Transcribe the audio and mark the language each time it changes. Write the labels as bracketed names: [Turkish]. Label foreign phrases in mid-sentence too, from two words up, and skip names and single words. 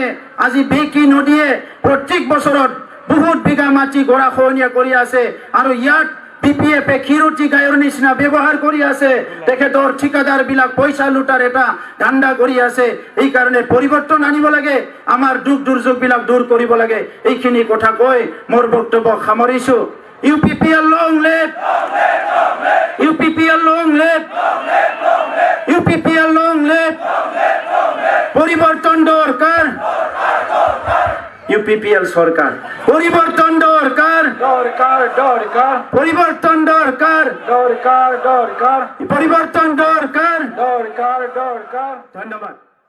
[Assamese] আজি বেকি নদীয়ে প্ৰত্যেক বছৰত বহুত বিঘা মাটি গৰাখহনীয়া কৰি আছে আৰু ইয়াত PPF খিৰুটি গায়ৰ নিচিনা ব্যৱহাৰ কৰি আছে তেখেতৰ ঠিকাদাৰ বিলাক পইচা লুটাৰ এটা ধান্দা কৰি আছে এই কাৰণে পৰিৱৰ্তন আনিব লাগে আমাৰ দুখ দুৰ্যোগ বিলাক দূৰ কৰিব লাগে এইখিনি কথা কৈ মোৰ বক্তব্য সামৰিছোঁ UPPL [English] long live UPPL long live UPPL long live [Assamese] পরিবর্তন দরকার UPPL সরকার পরিবর্তন দরকার দরকার দরকার পরিবর্তন দরকার দরকার দরকার পরিবর্তন দরকার দরকার দরকার ধন্যবাদ